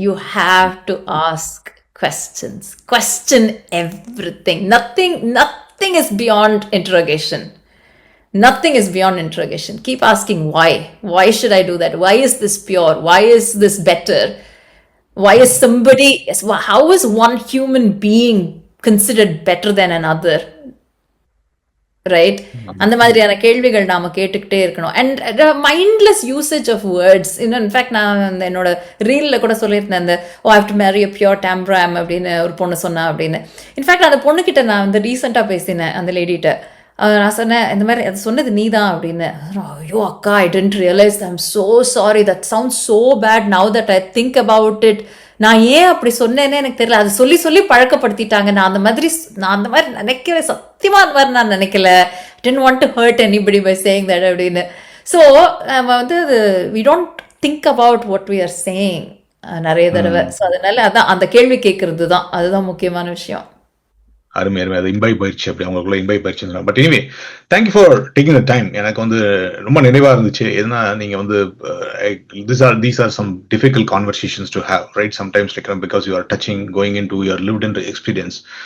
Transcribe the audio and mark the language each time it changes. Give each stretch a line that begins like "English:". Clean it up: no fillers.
English: You have to ask questions. Question everything. Nothing is beyond interrogation. Nothing is beyond interrogation. Keep asking why. Why should I do that? Why is this pure? Why is this better? Why is how is one human being considered better than another? Right?
Tamil: அந்த மாதிரியான கேள்விகள் நாம கேட்டுக்கிட்டே இருக்கணும்.
English: And mindless usage of words.
Tamil: இன்னும் in fact நான் என்னோட ரீலில் கூட சொல்லியிருந்தேன், அந்த
English: oh have to marry a pure Tambram
Tamil: அப்படின்னு ஒரு பொண்ணு சொன்னா அப்படின்னு. இன்ஃபேக்ட் அந்த பொண்ணுக்கிட்ட நான் வந்து ரீசெண்டாக பேசினேன், அந்த லேடிகிட்ட. நான் சொன்னேன், இந்த மாதிரி அது சொன்னது நீ தான் அப்படின்னு. ஐயோ அக்கா,
English: I didn't realise, I am so sorry, that sound so bad now that I think about it.
Tamil: நான் ஏன் அப்படி சொன்னேன்னே எனக்கு தெரியல. அது சொல்லி பழக்கப்படுத்திட்டாங்க. நான் அந்த மாதிரி நினைக்கல, சத்தியமா அந்த மாதிரி நான் நினைக்கல.
English: didn't want to hurt anybody by saying that
Tamil: அப்படின்னு.
English: so
Tamil: நம்ம வந்து அது
English: we don't think about what we are saying
Tamil: நிறைய தடவை. ஸோ அதனால அதான் அந்த கேள்வி கேட்கறது தான், அதுதான் முக்கியமான விஷயம். அருமை அது இன்வைட் பயிற்சி, அப்படி அவங்களுக்குள்ள இன்வைட் பயிற்சி.
English: But anyway, thank you for taking the time.
Tamil: எனக்கு வந்து ரொம்ப நினைவா இருந்துச்சு. எதுனா நீங்க வந்து
English: these are some difficult conversations to have, right? Sometimes like because you are touching, going into your lived into experience.